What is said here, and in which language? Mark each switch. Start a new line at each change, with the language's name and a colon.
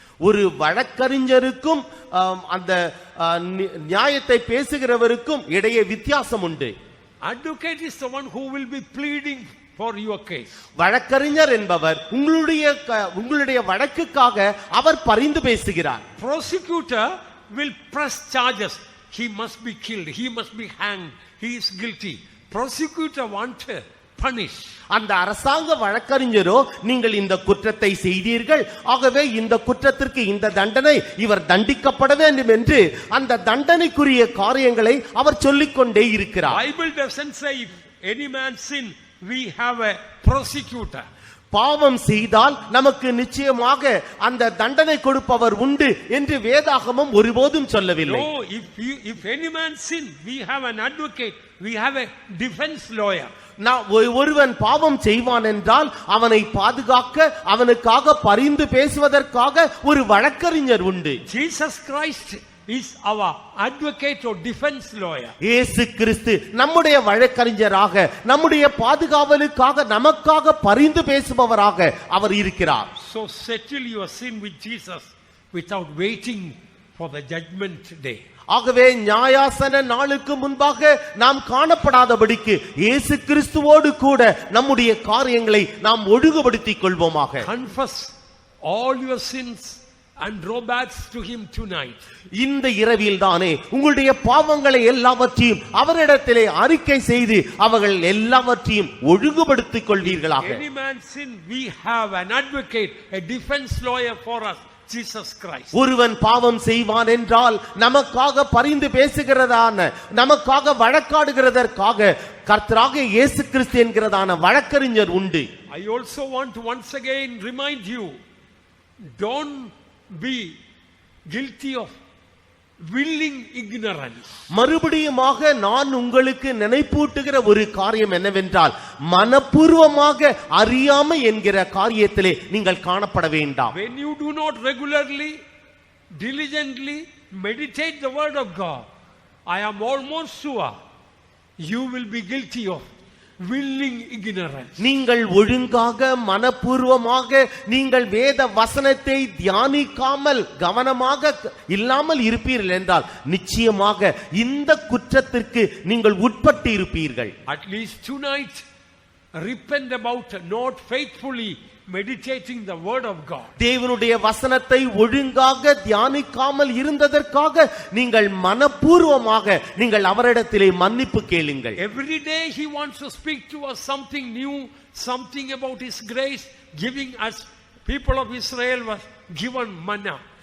Tamil: ஒரு வழக்கறிஞருக்கும் அந்த நியாயத்தை பேசுகிறவருக்கும் இடையே வித்தியாசம் உண்டு.
English: Advocate is the one who will be pleading for your case.
Tamil: வழக்கறிஞர் என்பவர் உங்களுடைய வழக்குக்காக அவர் பரிந்து பேசுகிறார்.
English: Prosecutor will press charges. He must be killed, he must be hanged, he is guilty. Prosecutor wants punish.
Tamil: அந்த அரசாங்க வழக்கறிஞரோ நீங்கள் இந்த குற்றத்தை செய்தீர்கள், ஆகவே இந்த குற்றத்திற்கு இந்த தண்டனை, இவர் தண்டிக்கப்பட வேண்டும் என்று அந்த தண்டனைக்குரிய காரியங்களை அவர் சொல்லிக்கொண்டே இருக்கிறார்.
English: Bible doesn't say if any man sin we have a prosecutor.
Tamil: பாவம் செய்தால் நமக்கு நிச்சயமாக அந்த தண்டனை கொடுப்பவர் உண்டு என்று வேதாகமம் ஒருபோதும் சொல்லவில்லை.
English: No, if any man sin we have an advocate, we have a defense lawyer.
Tamil: ஒருவன் பாவம் செய்வான் என்றால் அவனை பாதுகாக்க, அவனுக்காக பரிந்து பேசுவதற்காக ஒரு வழக்கறிஞர் உண்டு.
English: Jesus Christ is our advocate or defense lawyer.
Tamil: இயேசு கிறிஸ்து நம்முடைய வழக்கறிஞராக, நம்முடைய பாதுகாவலுக்காக, நமக்காக பரிந்து பேசுபவராக அவர் இருக்கிறார்.
English: So settle your sin with Jesus without waiting for the judgment day.
Tamil: ஆகவே நியாயாசன நாளுக்கு முன்பாக நாம் காணப்படாதபடிக்கு இயேசு கிறிஸ்துவோடு கூட நம்முடைய காரியங்களை நாம் ஒழுங்குபடுத்திக் கொள்வோமாக.
English: Confess all your sins and draw back to him tonight.
Tamil: இந்த இரவில் தானே உங்களுடைய பாவங்களை எல்லாவற்றையும் அவரிடத்திலே அறிக்கை செய்து அவர்கள் எல்லாவற்றையும் ஒழுங்குபடுத்திக் கொள்வீர்களாக.
English: Any man sin, we have an advocate, a defense lawyer for us, Jesus Christ.
Tamil: ஒருவன் பாவம் செய்வான் என்றால் நமக்காக பரிந்து பேசுகிறதான, நமக்காக வழக்காடுகிறதற்காக கர்த்தராகிய இயேசு கிறிஸ்து என்கிறதான வழக்கறிஞர் உண்டு.
English: I also want to once again remind you, don't be guilty of willing ignorance.
Tamil: மறுபடியுமாக நான் உங்களுக்கு நினைப்பூட்டுகிற ஒரு காரியம் என்னவென்றால், மனப்பூர்வமாக அறியாமை என்கிற காரியத்திலே நீங்கள் காணப்பட வேண்டாம்.
English: When you do not regularly, diligently meditate the word of God, I am almost sure you will be guilty of willing ignorance.
Tamil: நீங்கள் ஒழுங்காக மனப்பூர்வமாக நீங்கள் வேத வசனத்தை தியானிக்காமல் கவனமாக இல்லாமல் இருப்பீர்கள் என்றால் நிச்சயமாக இந்த குற்றத்திற்கு நீங்கள் உட்பட்டு இருப்பீர்கள்.
English: At least tonight repent about not faithfully meditating the word of God.
Tamil: தேவனுடைய வசனத்தை ஒழுங்காக தியானிக்காமல் இருந்ததற்காக நீங்கள் மனப்பூர்வமாக நீங்கள் அவரிடத்திலே மன்னிப்பு கேளுங்கள்.
English: Every day he wants to speak to us something new, something about his grace, giving us, people of Israel was given manna.